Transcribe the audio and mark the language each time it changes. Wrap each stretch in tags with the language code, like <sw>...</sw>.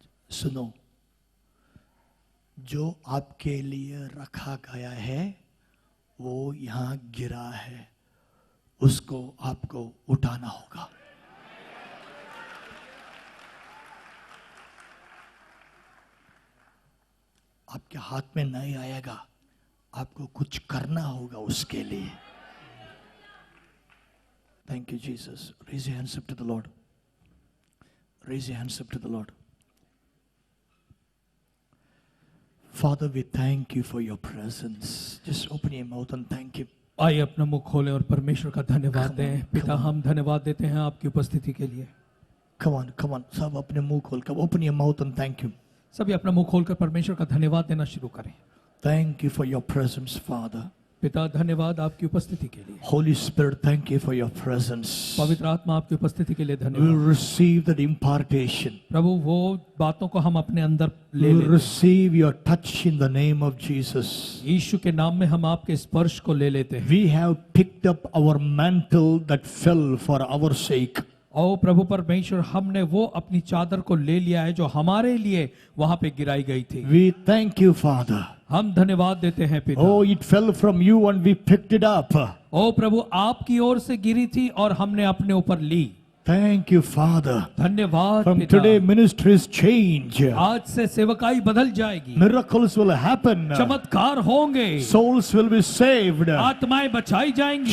<hi>सुनो, जो आपके लिए रखा गया है वो यहां गिरा है, उसको आपको उठाना होगा। आपके हाथ में नहीं आएगा, आपको कुछ करना होगा उसके लिए।</hi> <en>Thank you, Jesus. Raise your hands up to the Lord. Raise your hands up to the Lord. Father, we thank you for your presence. Just open your mouth and thank Him.</en> <hi>आइए अपना मुख खोलें और परमेश्वर का धन्यवाद दें। पिता, हम धन्यवाद देते हैं आपकी उपस्थिति के लिए।</hi> <en>Come on, come on.</en> <hi>सब अपने मुंह खोल कर</hi> <en>open your mouth and thank Him.</en> <hi>सभी अपना मुंह खोलकर परमेश्वर का धन्यवाद देना शुरू करें।</hi> <en>Thank you for your presence, Father.</en> <hi>पिता, धन्यवाद आपकी उपस्थिति के लिए।</hi> <en>Holy Spirit, thank you for your presence.</en> <hi>पवित्र आत्मा, आपकी उपस्थिति के लिए</hi> <en>We will</en> <hi>धन्यवाद।</hi> <en>receive that impartation.</en> <hi>प्रभु, वो बातों को हम अपने अंदर ले</hi> <en>We will</en> <hi>लें।</hi> <en>receive your touch in the name of Jesus.</en> <hi>यीशु के नाम में हम आपके स्पर्श को ले लेते हैं।</hi> <en>We have picked up our mantle that fell for our sake.</en> <hi>ओ प्रभु परमेश्वर, हमने वो अपनी चादर को ले लिया है जो हमारे लिए वहां पे गिराई गई थी।</hi> <en>We thank you, Father.</en> <hi>हम धन्यवाद देते हैं पिता।</hi> <en>Oh, it fell from you and we picked it up.</en> <hi>ओ प्रभु, आपकी ओर से गिरी थी और हमने अपने ऊपर ली।</hi> <en>Thank you, Father.</en> <hi>धन्यवाद</hi> <en>From</en> <hi>पिता।</hi> <en>today, ministries change.</en> <hi>आज से सेवकाई बदल जाएगी,</hi> <en>Miracles will happen.</en> <hi>चमत्कार होंगे,</hi> <en>Souls will be saved.</en> <hi>आत्माएं बचाई जाएंगी,</hi>